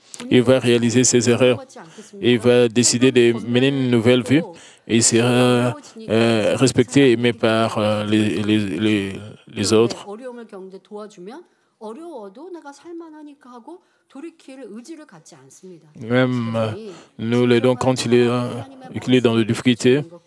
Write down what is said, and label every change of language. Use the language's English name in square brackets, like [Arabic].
[French] il va réaliser ses erreurs. Il va décider de mener une nouvelle vie. Et il sera respecté et aimé par les autres. [Korean] 어려움을 겪는데 도와주면 어려워도 내가 살만하니까 하고 돌이킬 의지를 갖지 않습니다. [French] Même nous l'aidons quand il est dans des difficultés.